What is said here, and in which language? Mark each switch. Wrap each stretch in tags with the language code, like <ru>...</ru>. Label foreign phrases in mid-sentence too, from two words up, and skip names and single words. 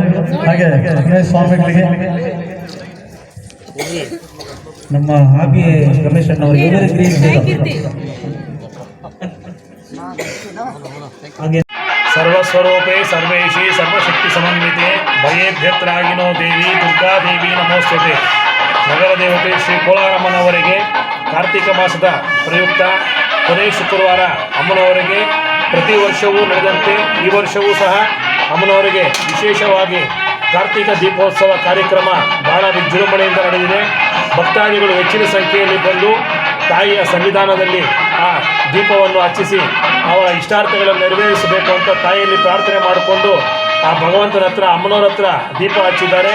<kn>ಹಾಗೆ ಗಣೇಶ ಸ್ವಾಮಿಗಳಿಗೆ, ನಮ್ಮ ಆಬಿ ರಮೇಶ್ ಅವರಿಗೆ ಹಾಗೆ</kn> <sa>सर्वस्वरूपे सर्वेशी सर्वशक्ति समन्विते भयेभ्यत्रागिनो देवी दुर्गा देवी नमोस्तुते.</sa> <kn>ನಗರ ದೇವತೆ ಶ್ರೀ ಕೋಲಾರಮ್ಮನವರಿಗೆ ಕಾರ್ತಿಕ ಮಾಸದ ಪ್ರಯುಕ್ತ ಕೊನೆ ಶುಕ್ರವಾರ ಅಮ್ಮನವರಿಗೆ ಪ್ರತಿ ವರ್ಷವೂ ನಡೆದಂತೆ ಈ ವರ್ಷವೂ ಸಹ ಅಮ್ಮನವರಿಗೆ ವಿಶೇಷವಾಗಿ ಕಾರ್ತಿಕ ದೀಪೋತ್ಸವ ಕಾರ್ಯಕ್ರಮ ಬಹಳ ವಿಜೃಂಭಣೆಯಿಂದ ನಡೆದಿದೆ. ಭಕ್ತಾದಿಗಳು ಹೆಚ್ಚಿನ ಸಂಖ್ಯೆಯಲ್ಲಿ ಬಂದು ತಾಯಿಯ ಸನ್ನಿಧಾನದಲ್ಲಿ ಆ ದೀಪವನ್ನು ಹಚ್ಚಿಸಿ ಅವರ ಇಷ್ಟಾರ್ಥಗಳನ್ನು ನೆರವೇರಿಸಬೇಕು ಅಂತ ತಾಯಿಯಲ್ಲಿ ಪ್ರಾರ್ಥನೆ ಮಾಡಿಕೊಂಡು ಆ ಭಗವಂತನ ಹತ್ರ ಅಮ್ಮನವರ ಹತ್ರ ದೀಪ ಹಚ್ಚಿದ್ದಾರೆ.</kn>